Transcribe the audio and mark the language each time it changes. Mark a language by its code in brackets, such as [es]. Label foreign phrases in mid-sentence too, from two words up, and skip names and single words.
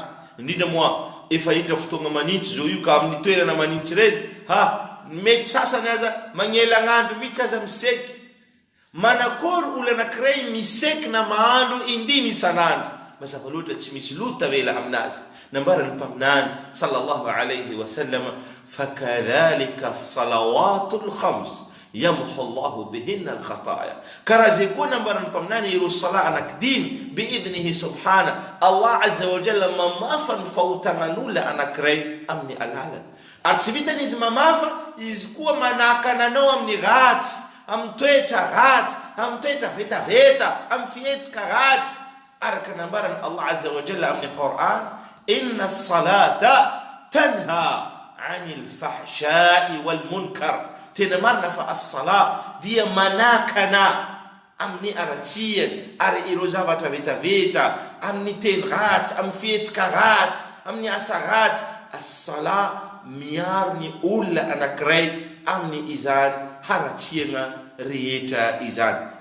[mg] Indrindra moa efa hitra fotoagna manintsy zao io, ka amin'ny toerana manintsy reny, mety sasany aza magnelagn'andro mihitsy aza miseky. Manakory olona anankiray miseky na mahandro 5 isan'andro? Mazava loatra tsy misy loto tavela aminazy. Nambarani mpaminany [ar] صلى الله عليه وسلم فكذلك الصلوات الخمس يمحو الله بهن الخطايا. [mg] Karaha zay koa nambarani mpaminany ireo sala anankidimy [ar] بإذنه سبحانه, الله عز وجل [mg] mamafa ny fahotagnan'olona anankiray amin'ny alalany. Ary tsy vitany izy mamafa, izy koa manakana anao amin'ny ratsy, amin'ny toetra ratsy, amin'ny toetra vetaveta, amin'ny fihetsika ratsy. Araka nambarani [ar] الله عز وجل [mg] amin'ny Qur'an, [ar] إن الصلاة تنهى عن الفحشاء والمنكر. [mg] Tena marina fa as-sala dia manakana amin'ny aratsiany ary ireo zavatra vetaveta, amin'ny teny ratsy, amin'ny fihetsika ratsy, amin'ny asa ratsy. As-sala miaro ny olona anankiray amin'ny izany haratsiana rehetra izany.